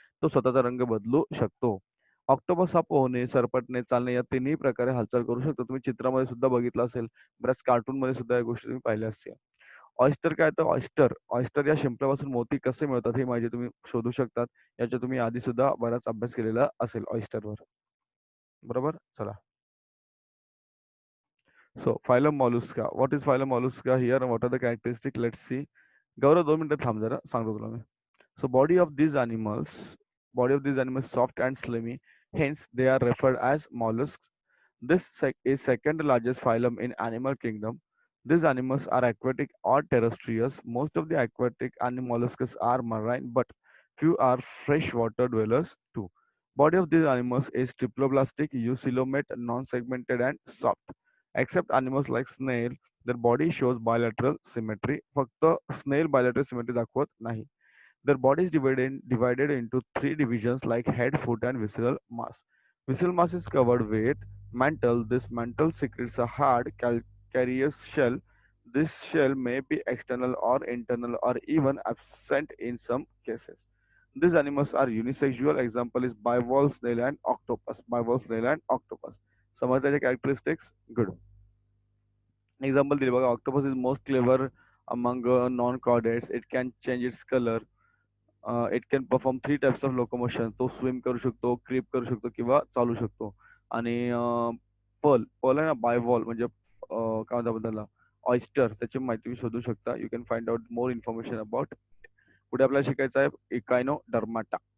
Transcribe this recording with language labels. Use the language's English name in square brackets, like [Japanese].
[Marathi] तो स्वतःचा रंग बदलू शकतो. ऑक्टोपस हा पोहणे, सरपटणे, चालणे या तिन्ही प्रकारे हालचाल करू शकतो. तुम्ही चित्रामध्ये सुद्धा बघितलं असेल. बऱ्याच कार्टूनमध्ये सुद्धा या गोष्टी तुम्ही पाहिल्या असतील. ऑयस्टर काय तर ऑयस्टर या शिंपल्यापासून मोती कसे मिळतात ही माहिती तुम्ही शोधू शकतात. याचा तुम्ही आधी सुद्धा बराच अभ्यास केलेला असेल ऑयस्टरवर. बरोबर? चला. [English] So, phylum Mollusca. What is phylum Mollusca here and what are the characteristics? Let's see. [Marathi] गौरव 2 मिनिटं थांब जरा, सांगतो तुला मी. [English] So, body of these animals soft and slimy, hence they are referred as mollusks. This is second largest phylum in animal kingdom. These animals are aquatic or terrestrial. Most of the aquatic mollusks are marine, but few are freshwater dwellers too. Body of these animals is triploblastic, eucoelomate, non-segmented, and soft. Except animals like snail, their body shows bilateral symmetry. [Marathi] फक्त snail bilateral symmetry दाखवत नाही. [English] Their body is divided into three divisions like head, foot, and visceral mass. Visceral mass is covered with mantle. This mantle secretes a hard calcareous shell. This shell may be external or internal or even absent in some cases. These animals are unisexual. Example is bivalve snail and octopus. Bivalve snail and octopus. Some of the characteristics good. Example [Marathi] दिले बघा [English] octopus is most clever among non-chordates. It can change its color. It can perform three types of locomotion. [Marathi] तो swim करू शकतो, creep करू शकतो किंवा चालू शकतो. आणि पर्ल पर्ल आहे ना बायवॉल म्हणजे काय म्हणतात त्याला ऑयस्टर त्याची माहिती शोधू शकता. [English] You can find out more information about. [Marathi] पुढे आपल्याला शिकायचं आहे इकायनो डर्माटा.